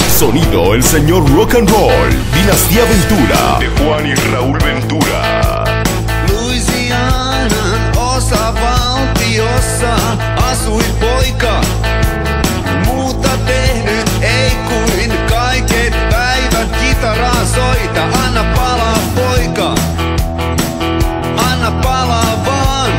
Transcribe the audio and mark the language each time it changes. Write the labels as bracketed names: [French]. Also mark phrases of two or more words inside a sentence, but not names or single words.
[Spanish] Sonido el señor Rock and Roll. Dinastía Ventura de Juan y Raúl Ventura. [Finnish] Louisianan osavaltiossa asui poika. Muuta tehnyt ei kuin kaiket päivät kitaraa soita. Anna palaa poika, anna palaa vaan.